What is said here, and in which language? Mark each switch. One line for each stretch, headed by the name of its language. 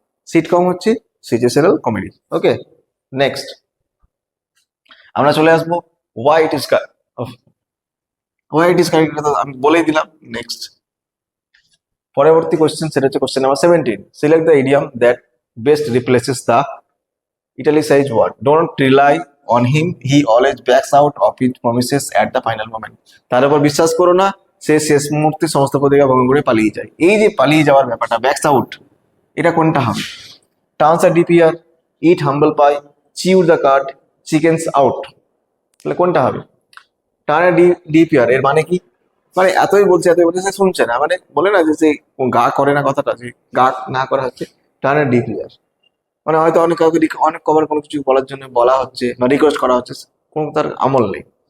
Bangla: Seat কম হচ্ছে situational comedy. ওকে, next আমরা চলে আসবো why it is
English: why it is correct,
Bangla: তো আমি বলেই দিলাম। নেক্সট পরবর্তী কোশ্চেন, সেটা হচ্ছে question number 17।
English: Select the idiom that best replaces the italicized word. Don't rely on him, he always backs out of his promises at the final moment.
Bangla: তার উপর বিশ্বাস করো না, সে শেষ মুহূর্তে সমস্ত প্রতিজ্ঞা ভঙ্গ করে পালিয়ে যায়। এই যে পালিয়ে যাওয়ার ব্যাপারটা, ব্যাকস আউট, এটা কোনটা হবে? Turns আর DPR, it humble pi, chew the card, chickens out, তাহলে কোনটা হবে? টার্ন ডিপিআর এর মানে কি? মানে এতই বলছে সে শুনছে না, মানে বলে না যে সে গা করে না, কথাটা যে গা না করা হচ্ছে, টার্ন ডিপিআর মানে হয়তো অনেক কাউকে অনেক কবার কোনো কিছু বলার জন্য বলা হচ্ছে বা রিকোয়েস্ট করা হচ্ছে, কোনো তার আমল নেই।